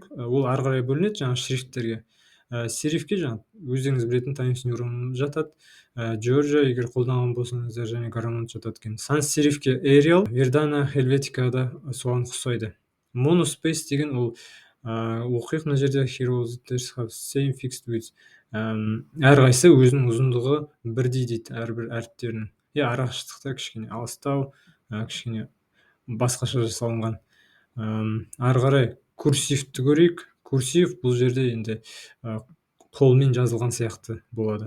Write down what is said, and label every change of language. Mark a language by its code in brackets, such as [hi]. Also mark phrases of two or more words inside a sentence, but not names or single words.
[kk] Ол ары қарай бөлінеді жаңа шрифттерге. Серифке жаңа өздеріңіз білетін Times New Roman жатады, Georgia егер қолданған болсаңыздар, және Garamond жатады екен. Sans серифке Arial, Verdana, Helvetica да соған ұқсайды. Monospace деген ол оқиық мына жерде [en] heroes have same fixed width. [kk] Әрқайсысы өзінің ұзындығы бірдей дейді әрбір әріптерінің. Арақашықтықта кішкене алыстау, кішкене басқаша жасалынған. Ары қарай курсивті көрейік. Курсив бұл жерде енді қолмен жазылған сияқты болады.